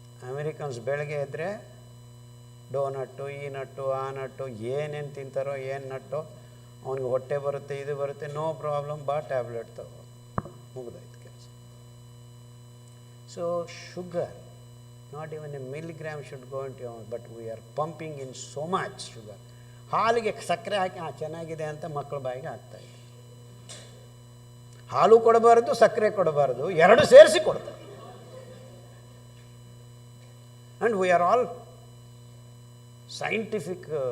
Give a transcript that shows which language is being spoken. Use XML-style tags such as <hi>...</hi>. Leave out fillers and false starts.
<kn>Americans ಬೆಳಗ್ಗೆ ಎದ್ದರೆ ಡೋನಟ್ಟು, ಈ nut, ಆ ನಟ್ಟು, ಏನೇನು ತಿಂತಾರೋ, ಏನು ನಟ್ಟು, ಅವನಿಗೆ ಹೊಟ್ಟೆ ಬರುತ್ತೆ, ಇದು ಬರುತ್ತೆ,</kn> <en>no problem,</en> <kn>ಬಾ ಟ್ಯಾಬ್ಲೆಟ್ ತಗೋ, ಮುಗಿದೋಯ್ತು ಕೆಲಸ.</kn> <en>So sugar, not even a milligram should go into your, but we are pumping in so much sugar.</en> <kn>ಹಾಲಿಗೆ ಸಕ್ಕರೆ ಹಾಕಿ ಚೆನ್ನಾಗಿದೆ ಅಂತ ಮಕ್ಕಳ ಬಾಯಿಗೆ ಹಾಕ್ತಾಯಿದೆ. ಹಾಲು ಕೊಡಬಾರ್ದು, ಸಕ್ಕರೆ ಕೊಡಬಾರ್ದು, ಎರಡು ಸೇರಿಸಿ ಕೊಡ್ತಾರೆ.</kn> <en>And we are all scientific.</en>